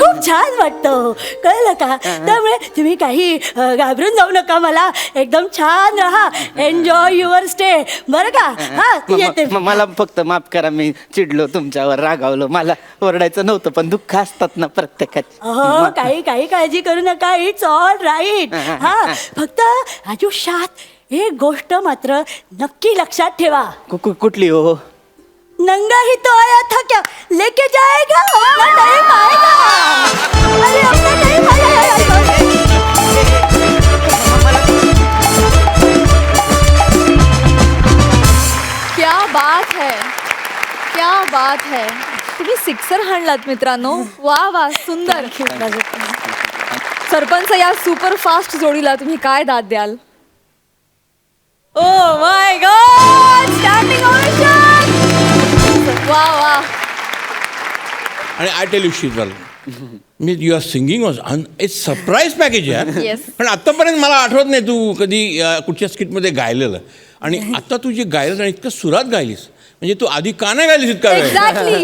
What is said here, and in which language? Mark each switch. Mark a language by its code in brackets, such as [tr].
[mr] खूप छान वाटतं कळलं का त्यामुळे तुम्ही काही घाबरून जाऊ नका मला एकदम छान राहा [en] enjoy your stay [mr] बरं का हा येते मला फक्त माफ करा मी चिडलो तुमच्यावर रागावलो मला ओरडायचं नव्हतं पण दुःख असतात ना प्रत्येकाची हो काही काळजी करू नका [en] it's all right [mr] हा फक्त आयुष्यात एक गोष्ट मात्र नक्की लक्षात ठेवा कुठली हो [hi] नंगा ही तो आया था क्या लेके जाएगा अपना टाइम आएगा अरे अपना टाइम आएगा क्या बात है क्या बात है तुम्ही [mr] सिक्सर हाणलात मित्रांनो. वा वा, सुंदर. सरपंच, या सुपर फास्ट जोडीला तुम्ही काय दाद द्याल? [en] Oh my God, standing ovation. [mr] वा वा. [en] आणि I tell you Sheetal, मी your singing was it's surprise package आहे. Yes. [mr] पण आतापर्यंत मला आठवत नाही तू कधी कुठच्या स्किटमध्ये गायलेलं. आणि आता तू जे गायलं आणि इतकं सुरात गायलीस, म्हणजे तू आधी का नाही गायलीस इतका [en] exactly, ही